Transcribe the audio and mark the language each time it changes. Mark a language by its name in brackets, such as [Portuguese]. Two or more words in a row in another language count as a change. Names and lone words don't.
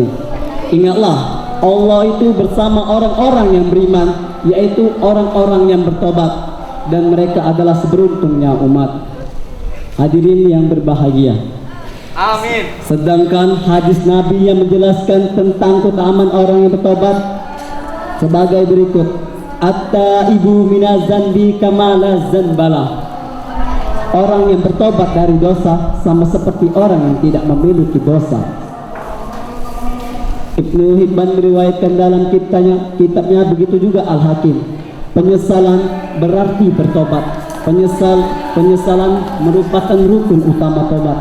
[Indonesian] Ingatlah, Allah itu bersama orang-orang yang beriman, yaitu orang-orang yang bertobat, dan mereka adalah seberuntungnya umat. Hadirin yang berbahagia, amin. Sedangkan hadis Nabi yang menjelaskan tentang keutamaan orang yang bertobat sebagai berikut: [Arabic] At-taibu minaz-zanbi kama la zanbala. [Indonesian] Orang yang bertobat dari dosa sama seperti orang yang tidak memiliki dosa. Ibnu Hibban meriwayatkan dalam kitabnya begitu juga Al-Hakim. Penyesalan berarti bertobat. Penyesalan merupakan rukun utama tobat.